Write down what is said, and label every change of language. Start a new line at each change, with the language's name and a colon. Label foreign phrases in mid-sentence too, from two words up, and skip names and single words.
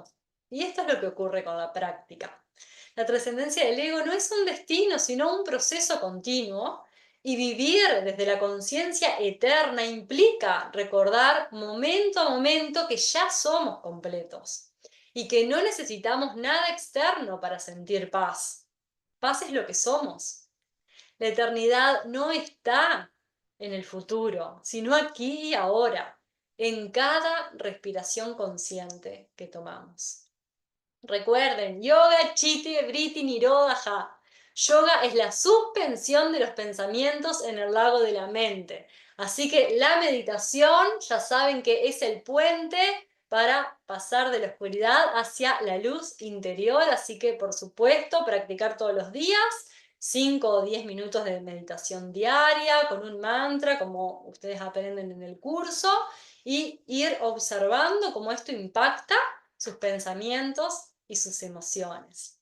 Spanish: Y esto es lo que ocurre con la práctica. La trascendencia del ego no es un destino, sino un proceso continuo, y vivir desde la conciencia eterna implica recordar momento a momento que ya somos completos y que no necesitamos nada externo para sentir paz. Paz es lo que somos. La eternidad no está en el futuro, sino aquí y ahora, en cada respiración consciente que tomamos. Recuerden,
Sanskrit: योग चित्त वृत्ति निरोधः.
Spanish: Yoga es la suspensión de los pensamientos en el lago de la mente. Así que la meditación, ya saben que es el puente para pasar de la oscuridad hacia la luz interior. Así que, por supuesto, practicar todos los días 5 o 10 minutos de meditación diaria con un mantra, como ustedes aprenden en el curso, y ir observando cómo esto impacta sus pensamientos y sus emociones.